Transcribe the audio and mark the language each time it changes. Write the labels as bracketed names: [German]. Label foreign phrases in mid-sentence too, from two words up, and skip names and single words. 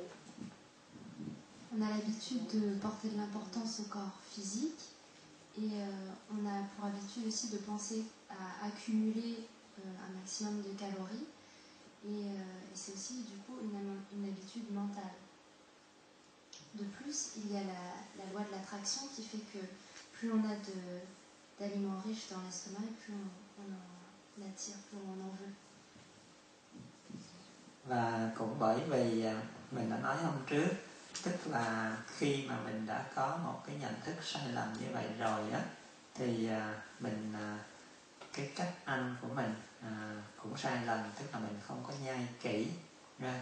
[French] On a l'habitude de porter de l'importance au corps physique et on a pour habitude aussi de penser à accumuler un maximum de calories et c'est aussi du coup une habitude mentale. De plus, il y a la loi de l'attraction qui fait que plus on a d'aliments riches dans l'estomac, et plus on en attire, plus on en veut. [Vietnamese] Và cũng bởi vì mình đã nói hôm trước, tức là khi mà mình đã có một cái nhận thức sai lầm như vậy rồi á, thì mình cái cách ăn của mình cũng sai lầm, tức là mình không có nhai kỹ ra.